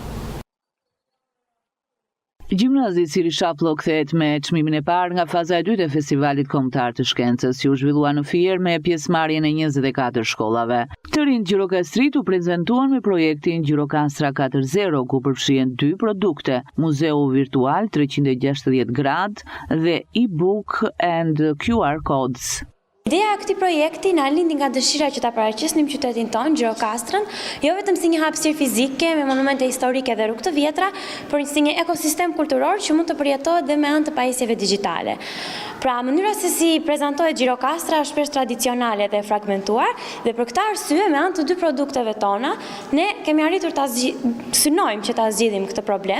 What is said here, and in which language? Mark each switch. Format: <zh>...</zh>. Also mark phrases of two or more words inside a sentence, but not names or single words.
<sq>Gjimnazi Siri Shaplo kthehet me çmimin e parë nga faza e dytë e festivalit kombëtar të shkencës, që u zhvillua në Fier me pjesëmarrjen e 24 shkollave. Të rinjt gjirokastrit u prezantuan me projektin Gjirokastra 4.0, ku përfshihen 2 produkte: muzeu virtual 360 gradë dhe</sq> <en>e-book and QR codes.</en> <sq>Ideja e këtij projekti na lindi nga dëshira që ta paraqesnim qytetin tonë, Gjirokastrën, jo vetëm si një hapësirë fizike me monumente historike dhe rrugë të vjetra, por si një ekosistem kulturor që mund të përjetohet dhe me anë të pajisjeve digjitale. Pra, mënyra se si prezantohet Gjirokastra është shpesh tradicionale dhe fragmentuar, dhe për këtë arsye me anë të 2 produkteve tona, ne kemi arritur synojmë që ta zgjidhim këtë problem.</sq>